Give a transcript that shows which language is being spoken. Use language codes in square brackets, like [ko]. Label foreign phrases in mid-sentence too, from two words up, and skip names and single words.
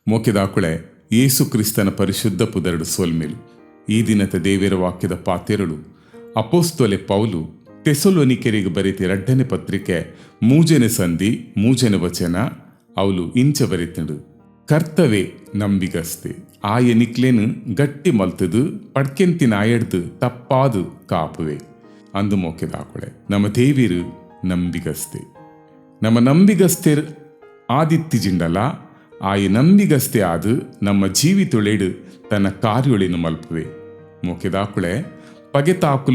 [tcy] ಮೋಕೆದಾಕುಳೆ ಯೇಸು ಕ್ರಿಸ್ತನ ಪರಿಶುದ್ಧ ಪುದರಡು ಸೋಲ್ಮೇಲು ಈ ದಿನದ ದೇವರ ವಾಕ್ಯದ ಪಾತೆರಳು ಅಪೋಸ್ತಲೆ ಪೌಲು ತೆಸಲೋನಿಕೆರಿಗೆ ಬರೆತ 2ನೇ ಪತ್ರಿಕೆ 3ನೇ ಸಂಧಿ 3ನೇ ವಚನ ಅವಳು ಇಂಚ ಬರೆತಂಡು ಕರ್ತವೇ ನಂಬಿಗಸ್ತೆ ಆಯ ನಿಕ್ಲೇನು ಗಟ್ಟಿ ಮಲ್ತದು ಪಡ್ಕೆಂತಿನ ಆಯಡ್ದು ತಪ್ಪಾದು ಕಾಪುವೆ ಅಂದು ಮೋಕೆದಾಕುಳೆ ನಮ್ಮ ದೇವಿರು ನಂಬಿಗಸ್ತೆ ನಮ್ಮ ನಂಬಿಗಸ್ತೆರ್ ಆದಿತ್ತಿಜಿಂಡಲ ಆಯ ನಂಬಿಗಸ್ತೆ ಆದು ನಮ್ಮ ಜೀವಿತೊಳೆಡು ತನ್ನ ಕಾರ್ಯೊಳೆನು ಮಲ್ಪುವೆ ಮೋಕೆದಾಕುಳೆ ಪಗೆತಾಕುಲು